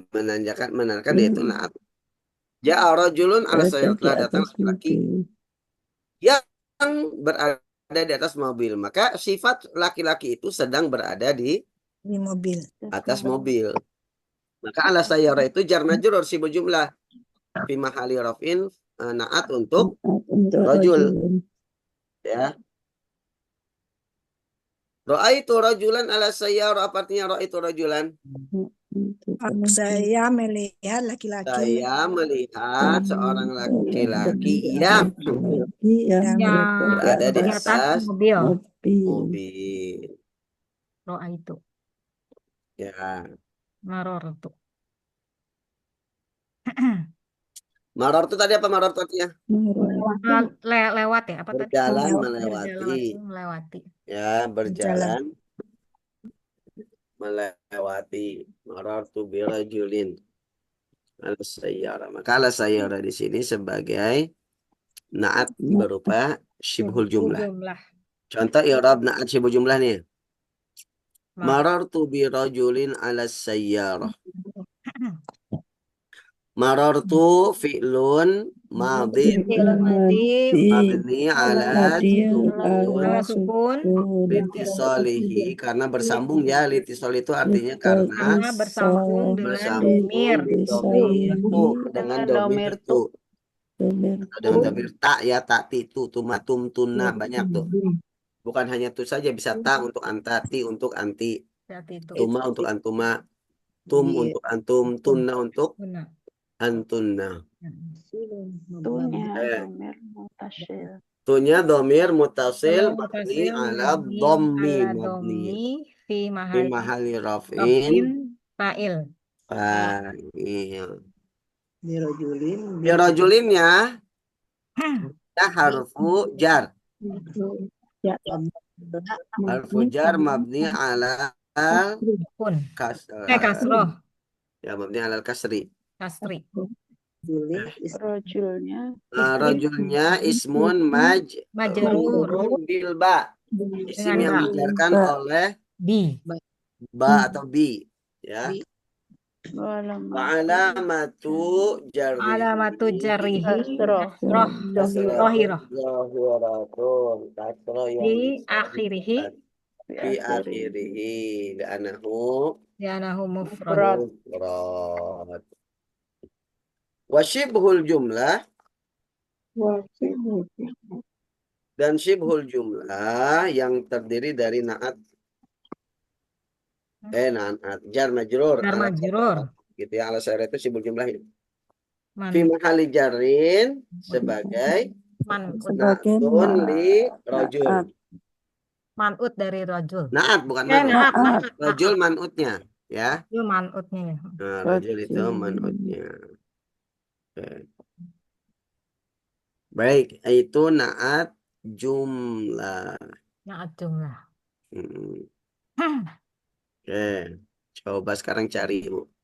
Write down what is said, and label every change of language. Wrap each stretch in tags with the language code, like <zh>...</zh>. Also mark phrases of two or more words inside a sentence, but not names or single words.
<id>menandakan dia itu naat.</id> <ar>جاء رجل على سيارة,</ar> <id>telah datang laki-laki yang berada di atas mobil. Maka sifat laki-laki itu sedang berada di mobil. atas mobil. Maka</id> <ar>على سيارة</ar> <id>itu</id> <ar>جار مجرور</ar> <id>sibuk</id> <ar>جملة في محل رفع نعت</ar> <id>untuk rajul.</id> <ar>Ya. رأيت رجلا على سيارة.</ar> <id>Apa artinya</id> <ar>رأيت رجلا?</ar> <id>Saya melihat laki-laki Saya melihat seorang laki-laki yang Yang berada di di atas atas mobil. mobil. Roa itu. Ya. Maror itu. Maror itu tadi apa maror itu artinya? Lewat ya? Apa tadi? Berjalan Berjalan, melewati. melewati. Ya, berjalan melewati.</id> <ar>مررت برجل على سيارة.</ar> <id>Maka</id> <ar>على سيارة</ar> <id>di sini sebagai naat berupa</id> <ar>شبه الجملة.</ar> <id>Jumlah. Contoh</id> <ar>إعراب نعت شبه الجملة</ar> <id>nih. Maror.</id> <ar>مررت برجل على سيارة. مررت فعل ماض فعل ماض مبني على ala sukun sukun</ar> <id>litisolihi karena bersambung ya. Litisol itu artinya karena karena bersambung dengan domir. itu dengan domir itu atau dengan domir tak ya, tak itu tumatum tuna banyak tuh. Bukan hanya itu saja, bisa tak untuk antati untuk anti, Berarti itu. tuma untuk antuma, tum untuk antum, tunna untuk Benar. antunna. Tunya Eh.</id> <ar>ضمير متصل.</ar> <id>Tunya</id> <ar>ضمير متصل Domir mabni mutasil ala mabni dhammi ala mabni ضم في fi mahali محل رفع رفع فاعل. fa'il. Birojulin.</ar> <id>Birojulinnya ya</id> <ar>حرف جر. حرف جر مبني على Pun. kasr. Kasroh. Ya, مبني على كسر. Kasri.</ar> <id>Rojulnya. Rajulnya ismun</id> <ar>Majrur. bilba. Isim</ar> <id>Dengan yang ba. dijarkan oleh Bi. ba atau bi. Ya.</id> <ar>علامة جر. علامة جره. Kasroh. Rohiroh. ظاهرة كسرة yang في آخره. في آخره لأنه لأنه مفرد. مفرد وشبه الجملة.</ar> <id>Dan</id> <ar>شبه الجملة</ar> <id>yang terdiri dari</id> <ar>نعت جار مجرور Jar ala majrur.</ar> <id>gitu ya,</id> <ar>على سيارة</ar> <id>itu</id> <ar>شبه الجملة</ar> <id>itu. Man.</id> <ar>في محل جر sebagai نعت لرجل.</ar> <id>Manut dari rajul. Naat bukan Naat. manut. Rajul manutnya ya. Itu manutnya ya. Nah, rajul itu manutnya. Oke. Baik, itu</id> <ar>نعت جملة. نعت جملة.</ar> <id>Oke, coba sekarang cari Bu.</id>